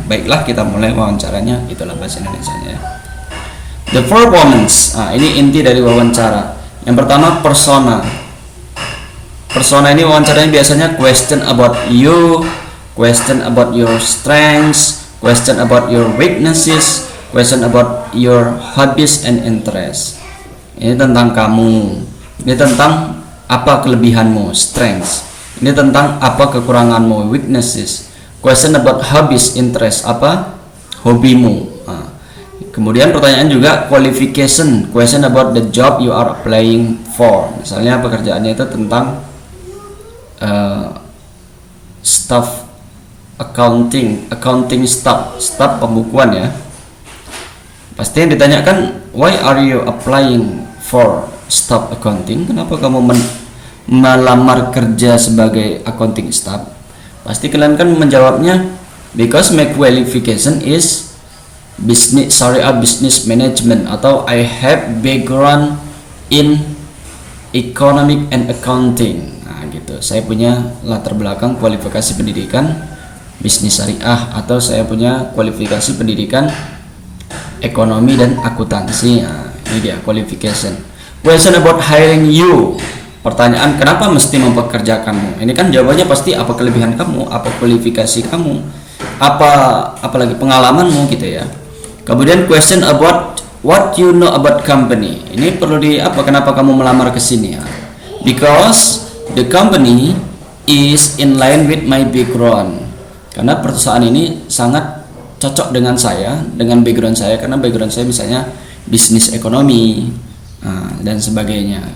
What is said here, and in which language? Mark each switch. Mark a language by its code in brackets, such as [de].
[id] Baiklah, kita mulai wawancaranya. Itulah bahasa Indonesianya ya. [en] The performance. [id] Ini inti dari wawancara. Yang pertama, persona. Persona ini wawancaranya biasanya [en] question about you, question about your strengths, question about your weaknesses, question about your hobbies and interests. [id] Ini tentang kamu. Ini tentang apa kelebihanmu, strengths. Ini tentang apa kekuranganmu, weaknesses. [en] Question about hobbies, interest, [id] apa hobimu. Kemudian pertanyaan juga [en] qualification, question about the job you are applying for. [id] Misalnya pekerjaannya itu tentang staff accounting staff pembukuan ya. Pasti yang ditanyakan, [en] why are you applying for staff accounting? [id] Kenapa kamu melamar kerja sebagai accounting staff? Pasti kalian kan menjawabnya, [en] because my qualification is Sharia Business Management, atau I have background in economic and accounting. [id] Gitu. Saya punya latar belakang kualifikasi pendidikan bisnis syariah, atau saya punya kualifikasi pendidikan ekonomi dan akuntansi. Ini dia qualification. [en] Question about hiring you. [id] Pertanyaan, kenapa mesti mempekerjakanmu? Ini kan jawabannya pasti apa kelebihan kamu, apa kualifikasi kamu, apalagi pengalamanmu gitu ya. [en] Kemudian question about what you know about company. [id] Ini perlu kenapa kamu melamar ke sini ya? [en] Because the company is in line with my background. [id] Karena perusahaan ini sangat cocok dengan saya, dengan background saya, karena background saya misalnya bisnis ekonomi dan sebagainya.